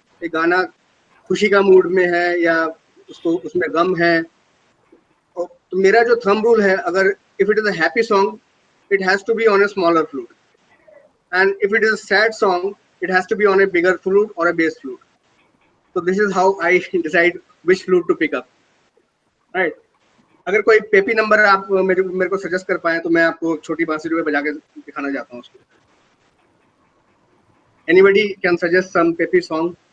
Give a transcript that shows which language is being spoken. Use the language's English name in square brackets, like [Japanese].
[Hindi] एक गाना खुशी का मूड में है या उसको उसमें गम है, तो मेरा जो थंब रूल है, [English] अगर if it is a happy song it has to be on a smaller flute, and if it is a sad song it has to be on a bigger flute और a bass flute. So this is how I decide which flute to pick up. Right. [Hindi] अगर कोई peppy number आप मेरे को suggest कर पाए तो मैं आपको छोटी बांसुरी में बजा के दिखाना चाहता हूँ उसको। [English] Anybody can suggest some peppy song?